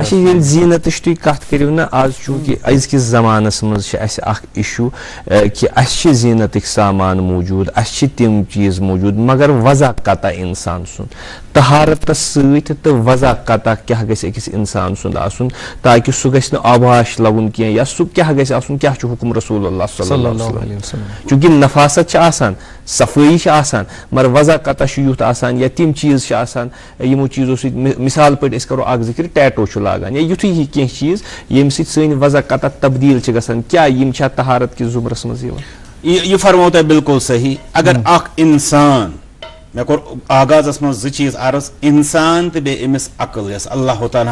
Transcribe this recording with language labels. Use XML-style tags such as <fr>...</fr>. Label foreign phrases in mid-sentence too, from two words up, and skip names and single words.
<ks>ییٚلہِ زینتٕچ تُہۍ کتھ کٔرِو نا آز چوٗنٛکہِ أزکِس زمانس منٛز چھِ اَسہِ اکھ اِشوٗ کہِ اَسہِ چھِ زینتٕکۍ سامان موٗجوٗد اَسہِ چھِ تِم چیٖز موٗجوٗد مگر وضع قطع انسان سُنٛد طہارتس سۭتۍ تہٕ وضع قطع کیٛاہ گژھِ أکِس انسان سُنٛد آسُن تاکہِ سُہ گژھِ نہٕ آباش لگُن کینٛہہ یا سُہ کیٛاہ گژھِ آسُن کیٛاہ چھُ حُکم</ks> <ar>رسول اللہ صلی اللہ علیہ وسلم</ar> <ks>چوٗنٛکہِ نفاست چھِ آسان صفٲیی چھِ آسان مگر وضع قطع چھُ یُتھ آسان یا تِم چیٖز چھِ آسان یِمو چیٖزو سۭتۍ مثال پٲٹھۍ أسۍ کرو اکھ ذِکر ٹیٹو چھُ لاگان یا یُتھُے ہی کینٛہہ چیٖز ییٚمہِ سۭتۍ سٲنۍ وضع قطع تبدیٖل چھِ گژھان کیٛاہ یِم چھا طہارت کِس زُمرس منٛز یِوان یہ فرمو تۄہہِ بالکل صحیح اگر اکھ انسان مےٚ کوٚر آغازس منٛز زٕ چیٖز عرض انسان تہٕ بیٚیہِ أمِس عقل یۄس اللہ تعالیٰ</ks>